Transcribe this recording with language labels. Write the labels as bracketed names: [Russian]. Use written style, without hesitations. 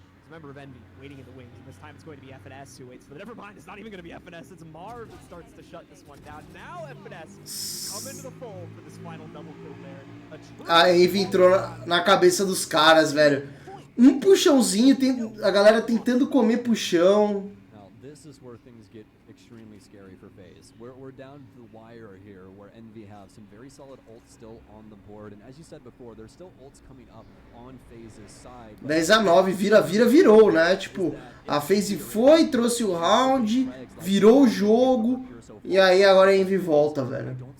[English] Member of Envy waiting in the wings, and this time it's going to be FNS who waits, but never mind, it's not even going to be FNS, it's Marv that starts to shut this one down. Now FNS come into the fold for this final double kill there. [Portuguese] A Envy entrou na cabeça dos caras, velho. Um puxãozinho, a galera tentando comer puxão. [English] Now, this is where things get extremely scary for FaZe. We're down to the wire here, where Envy have some very solid ults still on the board, and as you said before, there's still ults coming up on FaZe's side. [Portuguese] 10-9, virou, né? Tipo, a FaZe foi, trouxe o round, virou o jogo, e aí agora a Envy volta, velho.